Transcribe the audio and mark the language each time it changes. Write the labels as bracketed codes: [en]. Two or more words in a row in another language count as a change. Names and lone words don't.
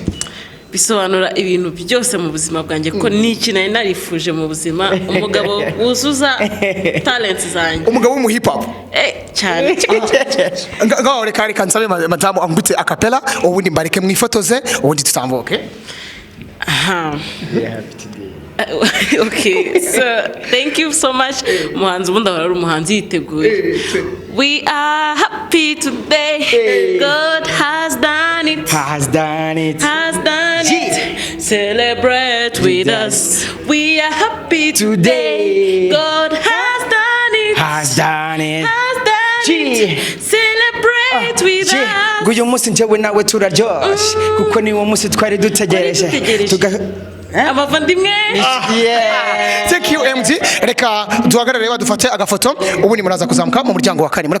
[rw] Bisobanura ibintu byose mu buzima bwanjye ko niki nari narifuje mu buzima, umugabo wuzuza talents zanjye, umugabo mu hip hop cyane. Ngaho reka nsabe madame ambutse acapella ubundi mbareke mwifotoze ubundi tutambuke. [en] Okay, so thank you so much. [rw] Muhanzi ubundi ahora ari umuhanzi yiteguye. [en] We are happy today. God has done it. Celebrate with us. We are happy today. God has done it. Celebrate with us. [rw] Uyu munsi njyewe nawe turaryoshye kuko ni wo munsi twari dutegereje. Abavandimwe. [en] Thank you MD. [rw] Reka duhagarare badufate agafoto ubundi muraza kuzamuka mu muryango wa kane.